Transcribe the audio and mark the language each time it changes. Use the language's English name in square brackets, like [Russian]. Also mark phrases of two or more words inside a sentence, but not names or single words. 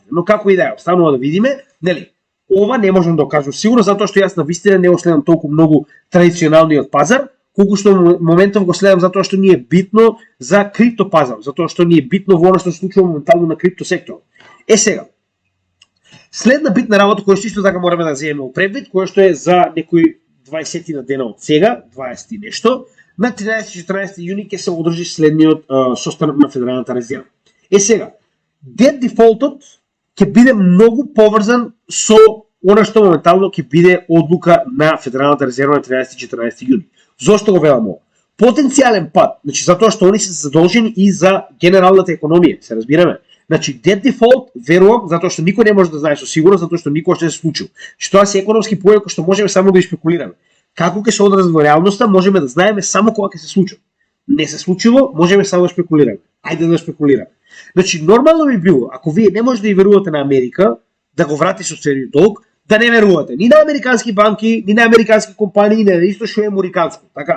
[Macedonian] Но како и да е, останува да видиме, нели? Ова не можам да кажам сигурно затоа што јас навистина не го следам толку многу традиционалниот пазар, колку што моментов го следам затоа што ни е битно за крипто пазар, затоа што ни е битно во она што се случува моментално на крипто сектор. Сега, следна битна работа која што исто така мораме да земеме во предвид, која што е за некои 20 на дена од сега, 20 и нешто, на 13-14 јуни ќе се одржи следниот состанок на Федералната резерва. Сега, [English] debt defaultот [Macedonian] ќе биде многу поврзан со она што моментално ќе биде одлука на Федералната резерва на 13-14 јуни. Зошто го велам ова? Потенцијален пад, значи затоа што они се задолжени и за генералната економија, се разбираме. Значи [English] debt default [Macedonian] верувам затоа што никој не може да знае со сигурност затоа што никогаш не се случил. Што се економски појави кои што можеме само да спекулираме. Како ќе се одрази во реалноста, можеме да знаеме само кога ќе се случи. Не се случило, можеме само да спекулираме. Ајде да спекулираме. Значи нормално би било, ако вие не можете да верувате на Америка, да го врати со целиот долг, да не верувате ни на американски банки, ни на американски компании, ни на исто што е американско, така.